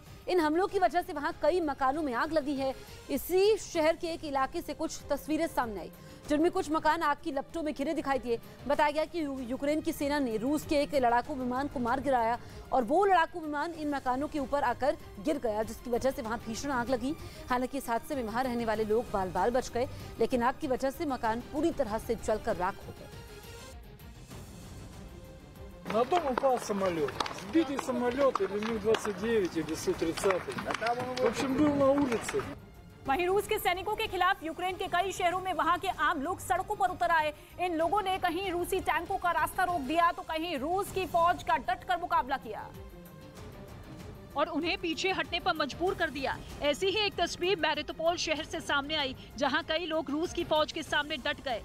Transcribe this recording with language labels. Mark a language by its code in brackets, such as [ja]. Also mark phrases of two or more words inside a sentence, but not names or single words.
[hi] इन हमलों की वजह से वहां कई मकानों में आग लगी है। इसी शहर के एक इलाके से कुछ तस्वीरें सामने आई, जिनमें कुछ मकान आग की लपटों में घिरे दिखाई दिए। बताया गया कि यूक्रेन की सेना ने रूस के एक लड़ाकू विमान को मार गिराया और वो लड़ाकू विमान इन मकानों के ऊपर आकर गिर गया, जिसकी वजह से वहां भीषण आग लगी। हालांकि इस हादसे में वहां रहने वाले लोग बाल बाल बच गए, लेकिन आग की वजह से मकान पूरी तरह से जलकर राख हो गए। [ru] На дом упал самолет. Сбитый самолет или Ми-29 или Су-30. В общем, был на улице. [hi] वहीं रूस के सैनिकों के खिलाफ यूक्रेन के कई शहरों में वहां के आम लोग सड़कों पर उतर आए। इन लोगों ने कहीं रूसी टैंकों का रास्ता रोक दिया तो कहीं रूस की फौज का डटकर मुकाबला किया और उन्हें पीछे हटने पर मजबूर कर दिया। ऐसी ही एक तस्वीर मैरियुपोल शहर से सामने आई, जहां कई लोग रूस की फौज के सामने डट गए।